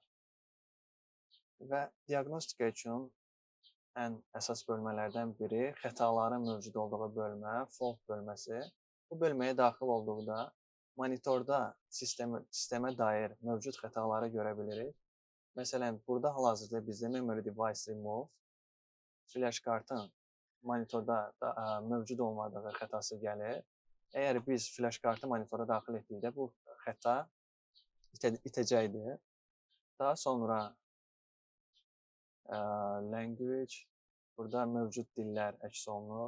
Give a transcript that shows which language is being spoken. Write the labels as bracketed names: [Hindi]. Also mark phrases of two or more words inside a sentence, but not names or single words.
[Azerbaijani] Və diaqnostika üçün ən əsas bölmələrdən biri xətaların mövcud olduğu bölmə, fault bölməsi. Bu bölməyə daxil olduqda monitorda sistemə dair mövcud xətaları görə bilirik. Məsələn, burada hal-hazırda bizdə [English] memory device remove, [Azerbaijani] flash kartın monitorda mövcud olmadığı xətası gəlir. Əgər biz flash kartı monitora daxil etdikdə bu xəta itəcəkdir. Daha sonra language, burada mövcud dillər əks olunur.